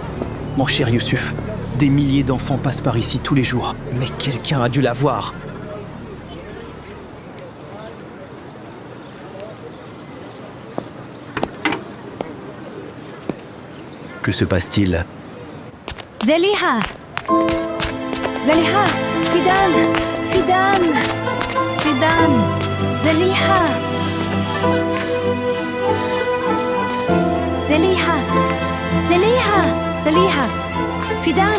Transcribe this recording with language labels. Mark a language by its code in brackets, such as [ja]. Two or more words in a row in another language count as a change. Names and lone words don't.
[fr] Mon cher Youssouf, des milliers d'enfants passent par ici tous les jours. Mais quelqu'un a dû la voir. Que se passe-t-il? Zeliha! Zeliha! Fidan! Fidan! Fidan! Zeliha! Zeliha! Zeliha! Zeliha! Fidan!